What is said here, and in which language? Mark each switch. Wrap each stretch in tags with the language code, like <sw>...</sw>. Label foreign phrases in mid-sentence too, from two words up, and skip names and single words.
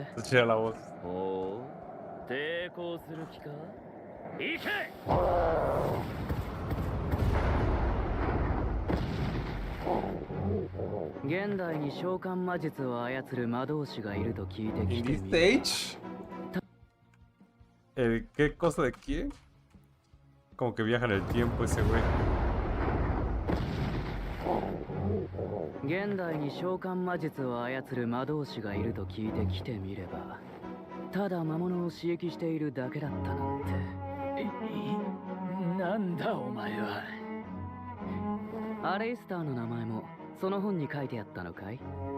<ja>おお、抵抗する気か。行け。現代に召喚魔術を操る魔導士がいると聞いてきてみる。</ja> <es>¿Qué cosa de quién? Como que viaja en el tiempo ese güey.</es> <ja>現代に召喚魔術を操る魔導士がいると聞いてきてみれば、ただ魔物を刺激しているだけだったなんて。なんだお前は。アレイスターの名前もその本に書いてあったのかい。</ja>